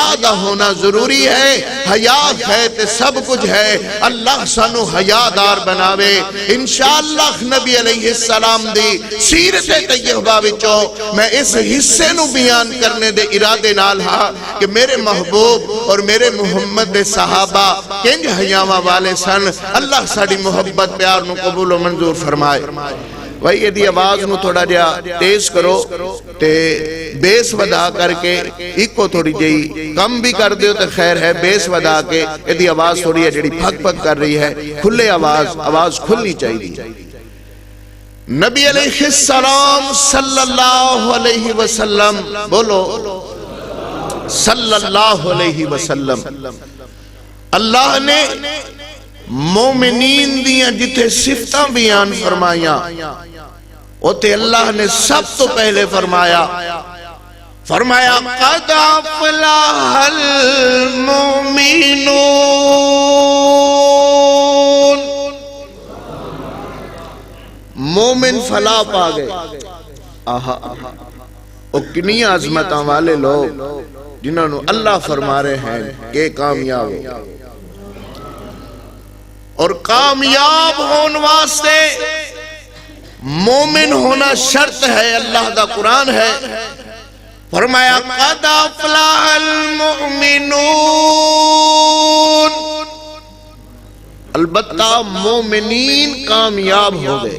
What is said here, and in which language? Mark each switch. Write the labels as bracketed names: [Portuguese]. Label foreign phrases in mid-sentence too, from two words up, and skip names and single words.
[Punjabi] دا ہونا ضروری ہے حیا ہے تو سب کچھ ہے اللہ سانو حیا دار بناوے انشاءاللہ نبی علیہ السلام دی سیرت طیبہ وچوں میں اس حصے نو بیان کرنے دے ارادے نال ہاں کہ میرے محبوب اور میرے محمد دے صحابہ کنج حیاواں والے سن اللہ ساڑی محبت پیار نو قبول و منظور فرمائے وہی یہ دی آواز نو تھوڑا جا تیز کرو تے بیس ودا کر کے ایک کو تھوڑی جائی کم بھی کر دیو تے خیر ہے بیس ودا کے یہ دی آواز تھوڑی ہے جڑی پھک پھک کر رہی ہے کھلے آواز کھلنی چاہیے نبی علیہ السلام [Arabic] صلی اللہ علیہ وسلم [Punjabi] بولو [Arabic] صلی اللہ علیہ وسلم [Punjabi] اللہ نے مومنین دیاں جتھے صفتاں بیان فرمائیاں اوتے اللہ نے سب تو پہلے فرمایا [Arabic] قد افلح المؤمنون، [Punjabi] مومن فلاح پا گئے۔ او کنی عظمتاں والے لوگ جنہاں نو اللہ فرما رہے ہیں کہ کامیاب ہو، اور کامیاب ہون واسطے مومن ہونا شرط ہے، اللہ دا قرآن ہے۔ فرمایا [Arabic] قد افلح المؤمنون، [Punjabi] البتہ مومنین کامیاب ہو گئے۔